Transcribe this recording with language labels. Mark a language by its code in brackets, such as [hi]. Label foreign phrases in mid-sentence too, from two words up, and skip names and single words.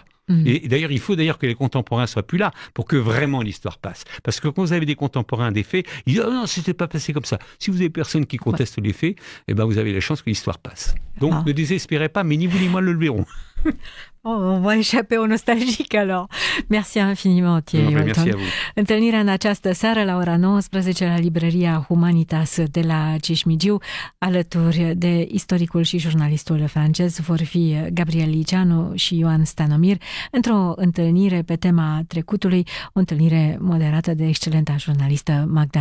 [fr] Et d'ailleurs, il faut que les contemporains soient plus là pour que vraiment l'histoire passe. Parce que quand vous avez des contemporains des faits, ils disent « Oh non, c'était pas passé comme ça ». Si vous avez personne qui conteste les faits, eh ben, vous avez la chance que l'histoire passe. Donc, ne désespérez pas, mais ni vous ni moi le verrons. On va échapper aux nostalgiques alors. Merci infiniment, Thierry Walton. Merci à vous. [ro] Întâlnirea în această seară la ora 19 la Librăria Humanitas de la Cismigiu, alături de istoricul și jurnalistul francez vor fi Gabriel Liceanu și Ioan Stanomir într-o întâlnire pe tema trecutului, o întâlnire moderată de excelenta jurnalistă Magda Grădinaru.